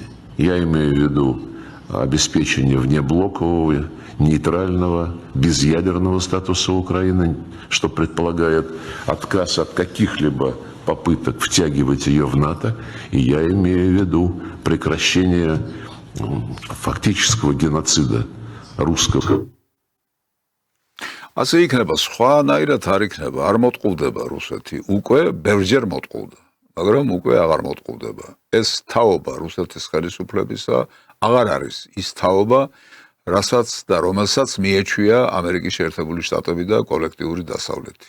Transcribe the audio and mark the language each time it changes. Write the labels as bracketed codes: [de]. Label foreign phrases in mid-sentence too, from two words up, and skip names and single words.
[ru] Я имею в виду обеспечение внеблокового, нейтрального, безъядерного статуса Украины, что предполагает отказ от каких-либо попыток втягивать ее в НАТО, и я имею в виду прекращение фактического геноцида русского. [ka] ასე იქნება, სხვანაირად არ იქნება, არ მოტყუდება რუსეთი, უკვე ბევრჯერ მოტყუდა, მაგრამ უკვე აღარ მოტყუდება. ეს თაობა რუსეთის ხელისუფლებისა აღარ არის ის თაობა, რასაც და რომელსაც მიეჩვია ამერიკის შეერთებული შტატები და კოლექტიური დასავლეთი.